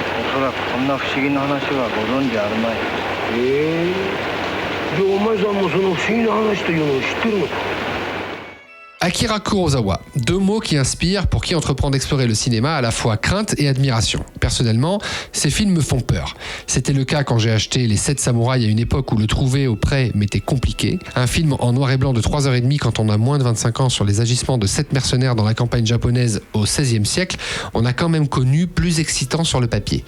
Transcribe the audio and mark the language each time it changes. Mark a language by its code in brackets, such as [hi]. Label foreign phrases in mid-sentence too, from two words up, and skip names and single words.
[ja] そらこんな不思議な話はご存知あるまい。じゃあお前さんもその不思議な話というのを知ってるのか。 [fr] Akira Kurosawa, deux mots qui inspirent pour qui entreprend d'explorer le cinéma à la fois crainte et admiration. Personnellement, ces films me font peur. C'était le cas quand j'ai acheté Les 7 samouraïs à une époque où le trouver au prêt m'était compliqué. Un film en noir et blanc de 3h30 quand on a moins de 25 ans sur les agissements de 7 mercenaires dans la campagne japonaise au XVIe siècle, on a quand même connu plus excitant sur le papier.